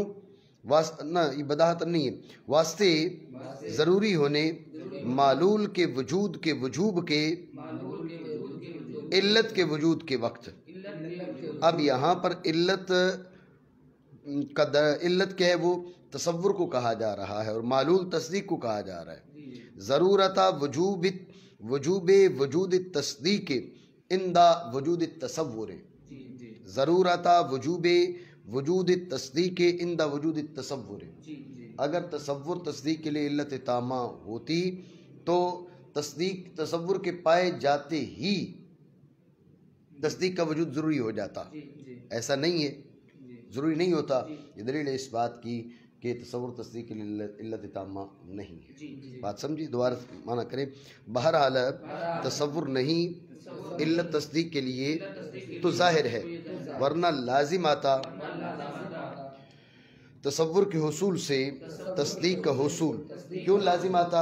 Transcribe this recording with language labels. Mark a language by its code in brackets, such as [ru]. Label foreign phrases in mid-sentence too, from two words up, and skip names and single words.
[ur] نہ یہ بداہتاً نہیں ہے، واسطے ضروری ہونے معلول کے وجود کے وجوب کے علت کے وجود کے وقت۔ اب یہاں پر علت کیا ہے، وہ تصور کو کہا جا رہا ہے اور معلول تصدیق کو کہا جا رہا ہے۔ [ar] ضرورت وجوب وجود التصدیق اندہ وجود التصور، ضرورت وجوب وجود التصدیق اندہ وجود التصور، [ur] اگر تصدیق کے لیے علت تامہ ہوتی تو تصور کے پائے جاتے ہی تصدیق کا وجود ضروری ہو جاتا، ایسا نہیں ہے، ضروری نہیں ہوتا، یہ دلیل ہے اس بات کی کہ تصور تصدیق کے لیے علت تامہ نہیں ہے، بات سمجھی، دوبارہ معنی کریں، بہرحال تصور نہیں علت تصدیق کے لیے تو ظاہر ہے، ورنہ لازم آتا تصور کے حصول سے تصدیق کا حصول، کیوں لازم آتا؟